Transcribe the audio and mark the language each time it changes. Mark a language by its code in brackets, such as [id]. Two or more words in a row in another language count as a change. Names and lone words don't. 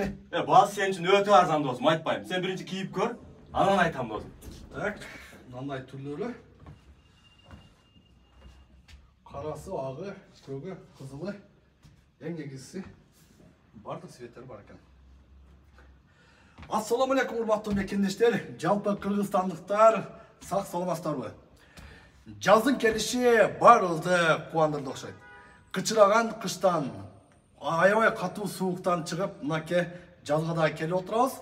[kk] Басы сен үшін өте арзан, досым, айтпаймын. Сен бірінші киіп көр, анан айтам, досым. Так, мынандай түрлері. Қарасы, ағы, көгі, қызылы. Ең негізгісі бардық светтер бар екен. [ar] السلام عليكم, [ky] урматтуу мекендештер, жалпы кыргызстандыктар, сак саламатсыздарбы? Жаздын келиши баарыбызды кубандырды окшойт. Кычыраган кыштан, аябай катуу сууктан чыгып, мынакей жазга да келип отурабыз.